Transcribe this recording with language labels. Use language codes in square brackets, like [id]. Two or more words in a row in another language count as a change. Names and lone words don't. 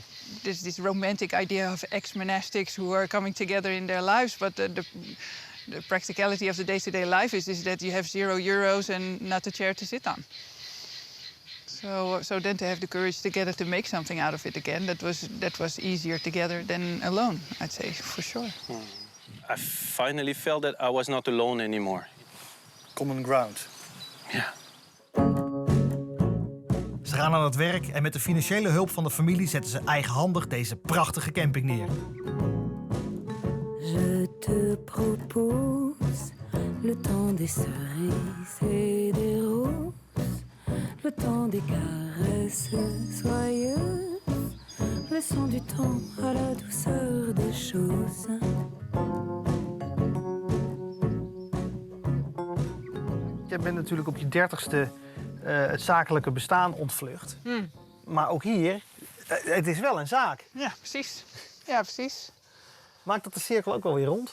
[en] There's this romantic idea of ex-monastics who are coming together in their lives, but the practicality of the day-to-day life is that you have €0 and not a chair to sit on. So then to have the courage together to make something out of it again, that was easier together than alone, I'd say, for sure. I finally felt that I was not alone anymore. Common ground. Yeah. [nl] Ze gaan aan het werk en met de financiële hulp van de familie zetten ze eigenhandig deze prachtige camping neer. [fr] Je te propose le temps des cerises et des roses, le temps des caresses joyeuses, laissons du temps à la douceur des choses. [nl] Je bent natuurlijk op je 30ste het zakelijke bestaan ontvlucht. Maar ook hier, het is wel een zaak. Ja, precies. Ja, precies. Maakt dat de cirkel ook wel weer rond?